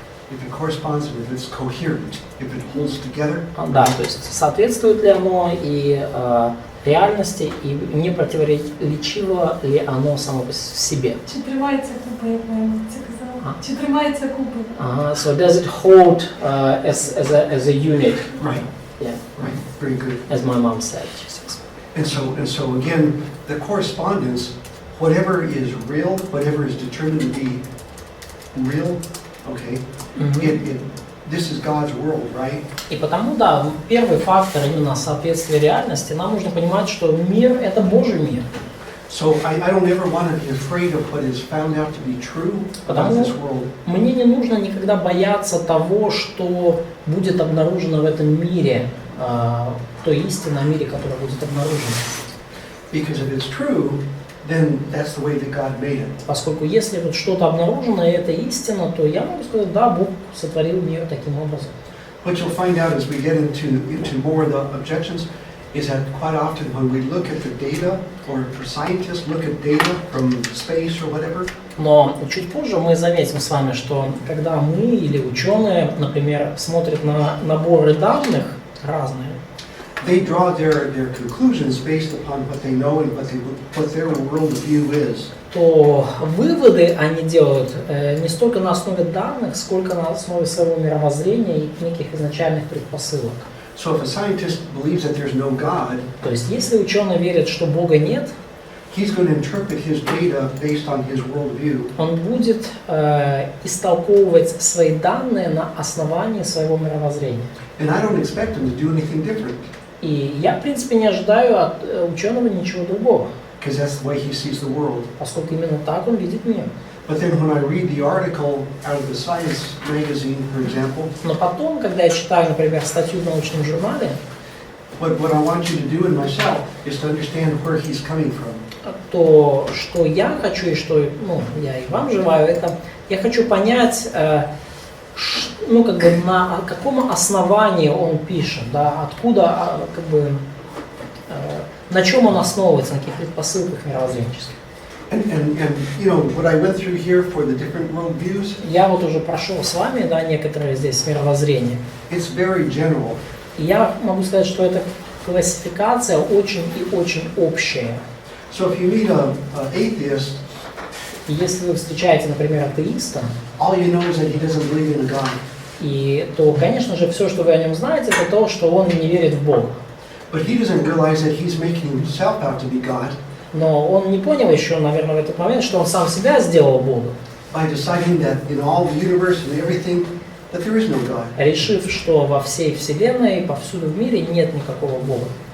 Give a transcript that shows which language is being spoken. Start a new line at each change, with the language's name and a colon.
English: If it corresponds, and if it's coherent, if it holds together.
Russian: Да, то есть соответствует ли оно и реальности, и не противоречиво ли оно само по себе.
Ukrainian: Чи тримається купа, як моя це казала? Чи тримається купа?
English: So does it hold as a unit? Right. Yeah. Right. Very good. As my mom said. She says. And so again, the correspondence, whatever is real, whatever is determined to be real, okay. This is God's world, right?
Russian: И потому, да, первый фактор именно соответствие реальности, нам нужно понимать, что мир – это Божий мир.
English: So I don't ever want to be afraid of what is found out to be true about this world.
Russian: Мне не нужно никогда бояться того, что будет обнаружено в этом мире, той истины о мире, которая будет обнаружена.
English: Because if it's true, then that's the way that God made it.
Russian: Поскольку если вот что-то обнаружено, и это истина, то я могу сказать, да, Бог сотворил мир таким образом.
English: What you'll find out as we get into more of the objections is that quite often when we look at the data, or for scientists look at data from space or whatever.
Russian: Но чуть позже мы заметим с вами, что когда мы или ученые, например, смотрят на наборы данных разные,
English: they draw their conclusions based upon what they know and what their worldview is.
Russian: То выводы они делают не столько на основе данных, сколько на основе своего мировоззрения и неких изначальных предпосылок.
English: So if a scientist believes that there's no God,
Russian: то есть если ученый верит, что Бога нет,
English: he's going to interpret his data based on his worldview.
Russian: Он будет истолковывать свои данные на основании своего мировоззрения.
English: And I don't expect him to do anything different.
Russian: И я, в принципе, не ожидаю от ученого ничего другого.
English: Because that's the way he sees the world.
Russian: Поскольку именно так он видит мир.
English: But then when I read the article out of the Science magazine, for example,
Russian: но потом, когда я читаю, например, статью в научном журнале,
English: what I want you to do in myself is to understand where he's coming from.
Russian: То, что я хочу и что, я и вам желаю, это я хочу понять, как бы на каком основании он пишет, да, откуда, как бы, на чем он основывается, на каких предпосылках мировоззренческих.
English: And you know what I went through here for the different worldviews.
Russian: Я вот уже прошел с вами, да, некоторые здесь мировоззрения.
English: It's very general.
Russian: И я могу сказать, что эта классификация очень и очень общая.
English: So if you meet an atheist,
Russian: если вы встречаете, например, атеиста,
English: all you know is that he doesn't believe in a God.
Russian: И то, конечно же, все, что вы о нем знаете, это то, что он не верит в Бога.
English: But he doesn't realize that he's making himself out to be God.
Russian: Но он не понял еще, наверное, в этот момент, что он сам себя сделал Богом.
English: By deciding that in all the universe and everything, that there is no God.
Russian: Решив, что во всей вселенной, повсюду в мире нет никакого Бога.